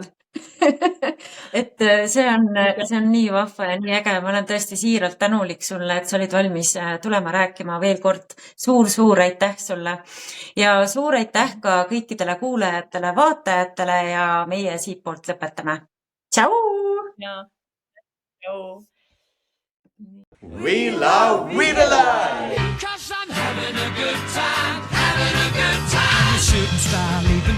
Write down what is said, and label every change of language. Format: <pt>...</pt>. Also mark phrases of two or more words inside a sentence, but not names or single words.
<et>Et see on nii vahva ja nii äge. Ma olen tõesti siiralt tänulik sulle, et sa olid valmis tulema rääkima veel kord. Suur aitäh sulle. Ja suur aitäh ka kõikidele kuulajatele, vaatajatele ja meie siit poolt lõpetame. Tšau! Tšau!</et> <en>We love Weedalai! 'Cause I'm having a good time, having a good time. Shooting star</en>